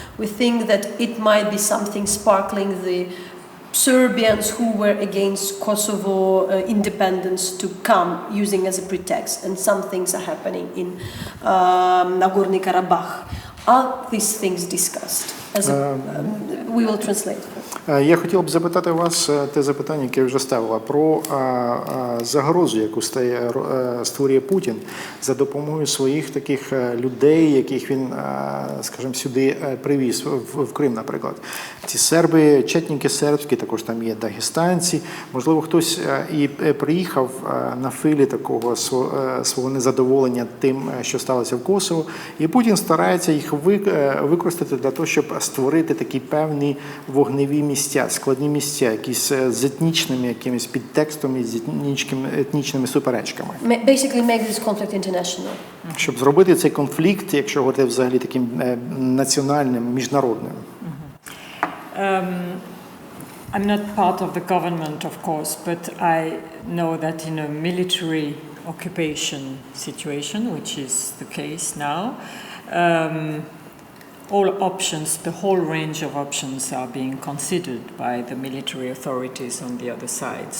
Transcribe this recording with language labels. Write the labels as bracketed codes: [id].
[en] We think that it might be something sparkling the Serbians who were against Kosovo independence to come using as a pretext, and some things are happening in Nagorno-Karabakh. Are these things discussed? We will translate. [uk] Я хотів б запитати вас те запитання, яке я вже ставила, про загрозу, яку створює Путін за допомогою своїх таких людей, яких він, скажімо, сюди привіз, в Крим, наприклад. Ці серби, четніки сербські, також там є дагестанці. Можливо, хтось і приїхав на хвилі такого свого незадоволення тим, що сталося в Косово, і Путін старається їх використати для того, щоб створити такі певні вогневі місця, складні місця, якісь з етнічними якимись підтекстами, з етнічними суперечками. [en] Basically make this conflict international. [uk] Щоб зробити цей конфлікт, якщо говорити взагалі таким національним, міжнародним. [en] I'm not part of the government, of course, but I know that in a military occupation situation, which is the case now, all options, the whole range of options are being considered by the military authorities on the other side.